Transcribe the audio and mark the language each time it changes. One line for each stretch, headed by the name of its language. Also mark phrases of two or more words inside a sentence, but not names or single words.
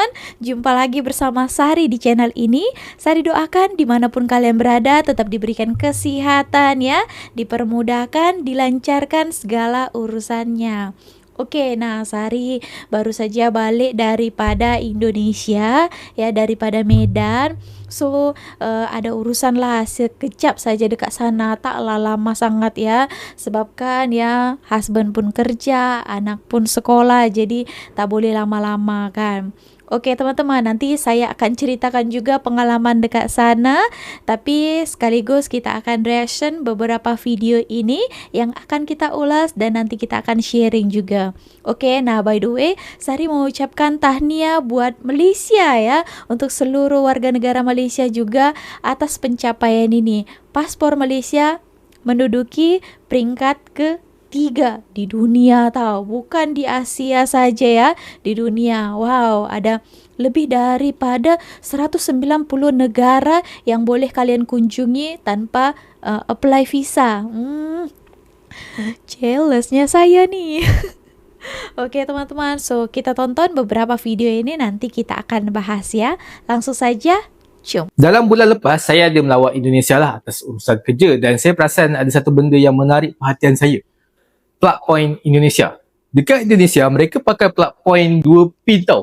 Malay: Jumpa lagi bersama Sari di channel ini. Sari doakan dimanapun kalian berada tetap diberikan kesehatan ya, dipermudahkan, dilancarkan segala urusannya. Oke, nah Sari baru saja balik daripada Indonesia ya, daripada Medan. So ada urusan lah sekejap saja dekat sana, taklah lama sangat ya. Sebabkan ya husband pun kerja, anak pun sekolah, jadi tak boleh lama-lama kan. Oke teman-teman, nanti saya akan ceritakan juga pengalaman dekat sana. Tapi sekaligus kita akan reaction beberapa video ini yang akan kita ulas dan nanti kita akan sharing juga. Oke, nah
English: by the way,
Malay: Sari mau ucapkan tahniah buat Malaysia ya, untuk seluruh warga negara Malaysia juga atas pencapaian ini. Paspor Malaysia menduduki peringkat ke-3 di dunia tau, bukan di Asia saja ya, di dunia. Wow, ada lebih daripada 190 negara yang boleh kalian kunjungi tanpa
English: apply visa.
Malay: Jealousnya saya nih. Oke teman-teman, so kita tonton beberapa video ini, nanti kita akan bahas ya. Langsung saja, jom. Dalam bulan lepas, saya ada melawat Indonesia lah atas urusan kerja dan saya perasan ada satu benda yang menarik perhatian saya.
English: Plug point Indonesia.
Malay: Dekat Indonesia, mereka pakai
English: plug point
Malay: 2 pin tau.